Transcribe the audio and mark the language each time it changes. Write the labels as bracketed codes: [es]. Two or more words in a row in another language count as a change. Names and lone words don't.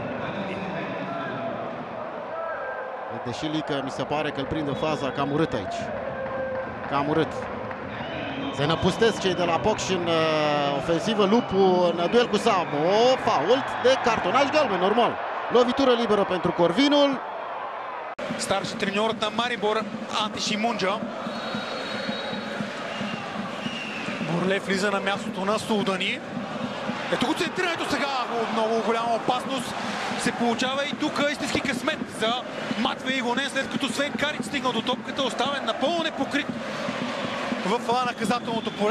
[ro] Deși Lică mi se pare că îl prinde faza cam urât aici. Cam urât. Se năpustesc cei de la Pocși în ofensivă. Lupu în duel cu Sabo. Fault de cartonaj galben, normal. Lovitură liberă pentru Corvinul. [bg] Старши треньорът на Марибор Анти Шимунджа. Бурлев влиза на мястото на Сулдани. Ето го центрирането сега. Много голяма опасност се получава и тук истински късмет за Матвей Игонен, след като Свен Карич стигнал до топката, оставен напълно непокрит в наказателното поле.